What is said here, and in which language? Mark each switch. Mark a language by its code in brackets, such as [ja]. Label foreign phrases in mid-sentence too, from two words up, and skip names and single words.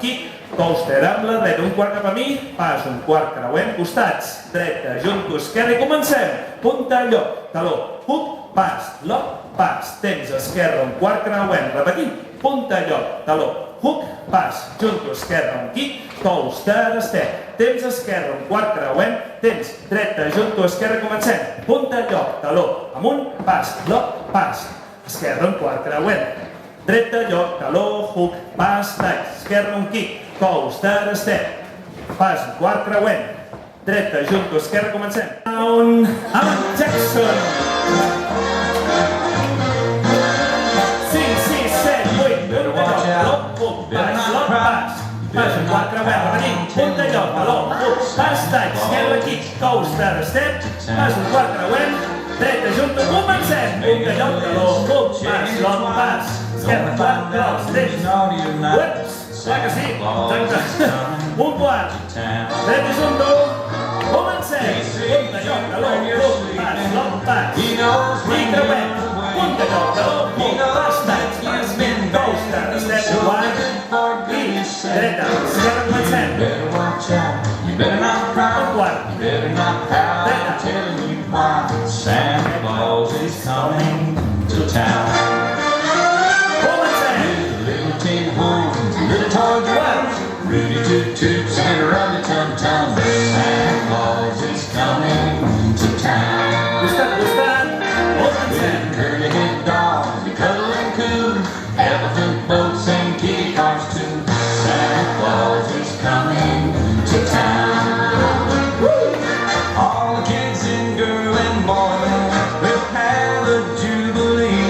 [en] kick, coaster [ca] amb la dreta, un quart cap a mi, pas, un quart, creuem, costats, dreta, junto, esquerra i comencem, punta, lloc, taló, hook, pas, lock, pas, temps, esquerra, un quart, creuem, repetim, punta, lloc, taló, hook, pas, junto, esquerra, un [en] kick, coaster, step, [ca] temps, esquerra, un quart, creuem, temps, dreta, junto, esquerra, comencem, punta, lloc, taló, amunt, pas, lock, pas, esquerra, un quart, creuem, dreta, lloc, taló, hook, pas, taig, esquerra, un [en] kick, coaster, step, [ca] pas, un quart, creuem, dreta, junto, esquerra, comencem, down, Alan Jackson, 5, 6, 7, 8, punta, lloc, hook, pas, lock, pas, pas, un quart, creuem, repetim, punta, lloc, taló, hook, pas, taig, esquerra, [en] kick, coaster, step, [ca] pas, un quart, creuem, dreta, junto, comencem, punta, lloc, taló, hook, pas, lock, pas, esquerra, quart, cross, temps, ups, clar que sí, exacte, un quart, dreta, junto, comencem, punta, lloc, taló, hook, pas, lock, pas, i creuem, punta, lloc, taló, hook, pas, taig, [en] coaster, step, [ca] quart, i dreta, esquerra, comencem, un quart, dreta, [en] Santa Claus is coming to town. [ca] comencem, [en] Little tin horns, little toy drums, Rudy toot toots and Rummy tum tum. Santa Claus is coming to town. [ca] costat, comencem, [en] Curly head dogs, they cuddle and coo. Elephant boats and kitty cars too. Santa Claus is coming to town. All the kids and girl and boy will have a jubilee.